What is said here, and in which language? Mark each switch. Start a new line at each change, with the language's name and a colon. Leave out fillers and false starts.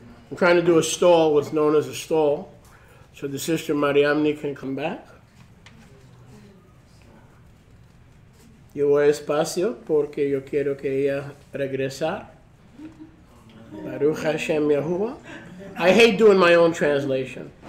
English: I'm trying to do a stall, what's known as a stall, so the sister Mariamni can come back.
Spanish: Yo voy despacio porque yo quiero que ella regresar.
Hebrew: Baruch Hashem Yahuwah.
English: I hate doing my own translation.